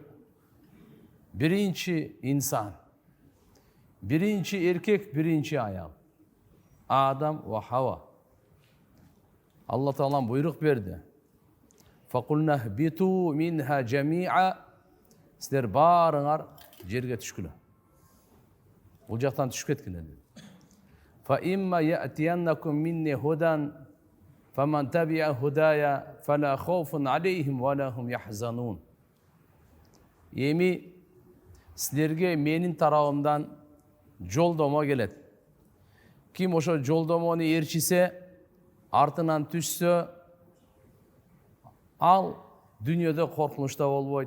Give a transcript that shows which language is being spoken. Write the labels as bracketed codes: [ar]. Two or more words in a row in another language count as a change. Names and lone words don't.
[ky] Биринчи инсан, биринчи эркек, биринчи аял. Адам ва Хава. Алла Таалам буйрук берди. [ar] فقلنا اهبطوا منها جميعا. [ky] Силер баарыңар жерге түшкүлө. Бул жактан түшүп кеткиле. [ar] فإما يأتينكم مني هدى فمن تبع هداي فلا خوف عليهم ولا هم يحزنون. [ky] Эми силерге менин тарабымдан жолдомо келет. Ким ошо жолдомону ээрчисе, артынан түшсө, ал дүнүйөдө коркунучта болбойт.